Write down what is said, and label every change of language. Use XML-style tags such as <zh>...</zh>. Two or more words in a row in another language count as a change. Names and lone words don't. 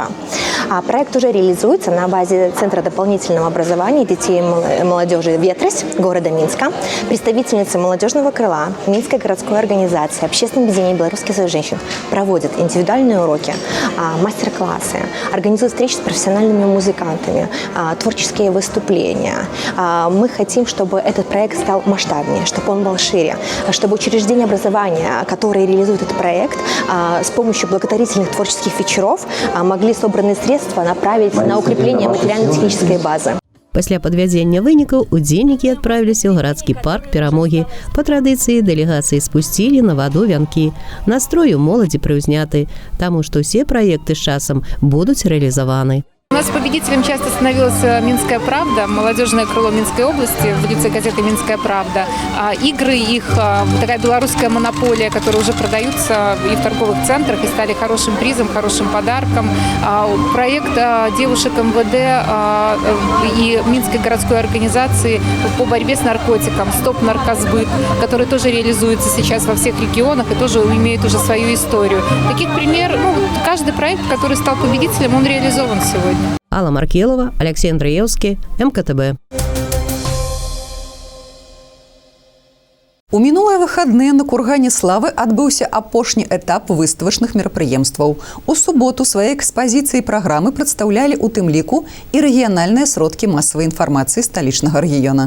<ru>А проект уже реализуется на базе Центра дополнительного образования детей и молодежи «Ветрось» города Минска, представительницы молодежного крыла Минской городской организации «Общественное объединение Белорусский союз женщин» проводят индивидуальные уроки, мастер-классы, организуют встречи с профессиональными музыкантами, творческие выступления. Мы хотим, чтобы этот проект стал масштабнее, чтобы он был шире, чтобы учреждения образования, которые реализуют этот проект, с помощью благотворительных творческих вечеров могли собранные средства направить на укрепление материально-технической базы.</ru> <be>Пасля падвядзення вынікаў удзельнікі адправіліся ў гарадскі парк перамогі. Па традыцыі дэлегацыі спусцілі на ваду вянкі. Настрой у моладзі прыўзняты, таму што ўсе праекты з часам будуць рэалізаваны.</be> <ru>У нас победителем часто становилась «Минская правда», молодежное крыло Минской области, в лице газеты «Минская правда». Игры их, такая белорусская монополия, которые уже продаются и в торговых центрах, и стали хорошим призом, хорошим подарком. Проект девушек МВД и Минской городской организации по борьбе с наркотиком «Стоп наркосбыт», который тоже реализуется сейчас во всех регионах и тоже имеет уже свою историю. Таких примеров, каждый проект, который стал победителем, он реализован сегодня. Алла Маркелова, Алексей Андреевский, МКТБ.</ru> <be>У мінулыя выхадныя на кургане славы адбыўся апошні этап выставачных мерапрыемстваў. У суботу свае экспазіцыі і праграмы прадстаўлялі ў тым ліку і рэгіянальныя сродкі масавай інфармацыі сталічнага рэгіёна.</be>